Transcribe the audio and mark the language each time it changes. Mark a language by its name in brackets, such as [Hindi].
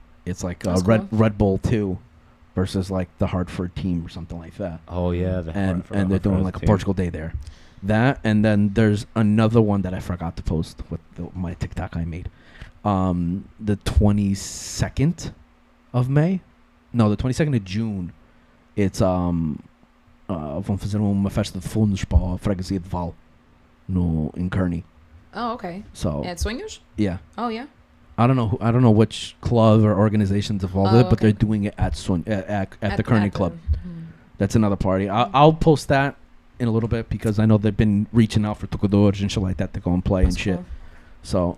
[English] It's like Red Bull 2 versus like the Hartford team or something like that. Oh yeah, and they're doing like a Portugal Day there. That, and then there's another one that I forgot to post with my TikTok I made. The 22nd of May, no, the 22nd of June. [Portuguese] It's vão fazer uma festa de fundos para a freguesia de Val in Kearney. [English] Oh, okay. So at Swingers? Yeah. Oh yeah. I don't know which club or organization's involved with it, but they're doing it at the Kearney Club. That's another party. I'll post that in a little bit because I know they've been reaching out for tocadores and shit like that to go and play and shit. Cool. So